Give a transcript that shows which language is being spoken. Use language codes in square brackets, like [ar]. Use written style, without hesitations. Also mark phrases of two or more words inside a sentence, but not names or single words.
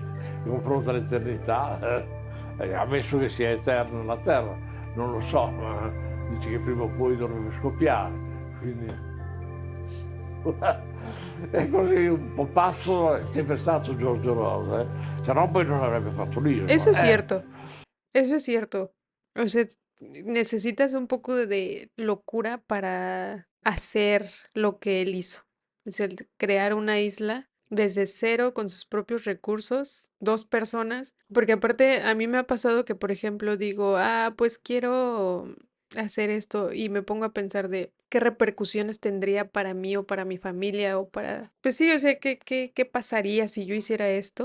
[it] In confronto all'eternità, ammesso che sia eterna la Terra, non lo so, ma dice che prima o poi dovrebbe scoppiare, quindi è così un po' pazzo, è sempre stato Giorgio Rosa, se no poi non avrebbe fatto [es] Eso [it] l'Isola. [es] es cierto, eso es cierto. O sea, necesitas un poco de locura para hacer lo que él hizo. Es el crear una isla desde cero con sus propios recursos, dos personas, porque aparte a mí me ha pasado que, por ejemplo, digo, ah, pues quiero hacer esto y me pongo a pensar de qué repercusiones tendría para mí o para mi familia o para, pues sí, o sea, qué pasaría si yo hiciera esto.